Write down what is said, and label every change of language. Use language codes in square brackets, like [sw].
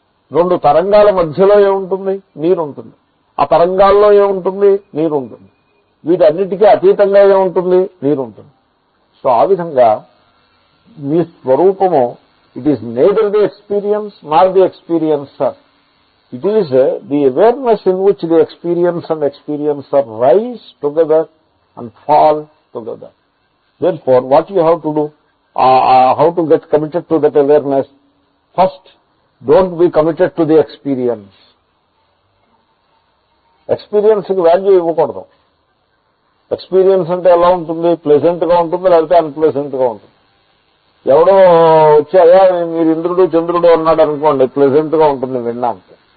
[te] 2 తరంగాల మధ్యలో ఏముంటుంది? నీరు ఉంటుంది. ఆ తరంగాల్లో ఏముంటుంది? నీరు ఉంటుంది. వీటన్నిటికీ అతీతంగా ఏముంటుంది? నీరు ఉంటుంది. సో ఆ విధంగా మీ స్వరూపము [en] It is neither the experience nor the experiencer. It is the awareness in which the experience and experiencer rise together and fall together. Therefore, what you have to do, how to get committed to that awareness? First, don't be committed to the experience. Experience ki value [te] ఇవ్వకూడదు. Experience అంటే ఎలా ఉంటుంది? Pleasant గా ఉంటుంది, లేకపోతే unpleasant గా ఉంటుంది. ఎవడో వచ్చాయా మీరు ఇంద్రుడు చంద్రుడు అన్నాడు అనుకోండి, ప్లెజెంట్ గా ఉంటుంది వినడానికి.